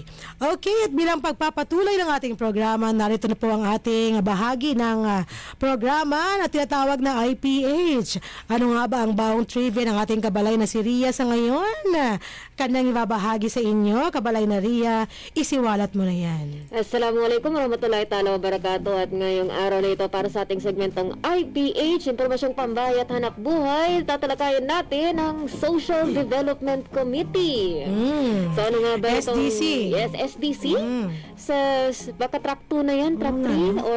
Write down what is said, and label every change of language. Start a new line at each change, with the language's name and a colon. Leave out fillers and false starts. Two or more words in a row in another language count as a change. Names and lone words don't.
Filipino: Okay, at bilang pagpapatuloy ng ating programa, narito na po ang ating bahagi ng programa na tinatawag na IPH. Ano nga ba ang baong trivia ng ating kabalay na si Ria sa ngayon? Kanyang ibabahagi sa inyo, kabalay na Ria, isiwalat mo na yan.
Arabic: السلام عليكم ورحمة الله تعالى وبركاته.
Filipino: At ngayong araw na ito para sa ating segmentong IPH, Impormasyong Pambahay at Hanap Buhay, tatalakayin natin ang Social Development Committee. So ano nga ba itong... SDC. Yes, SDC. Baka track 2 na yan, track 3, or...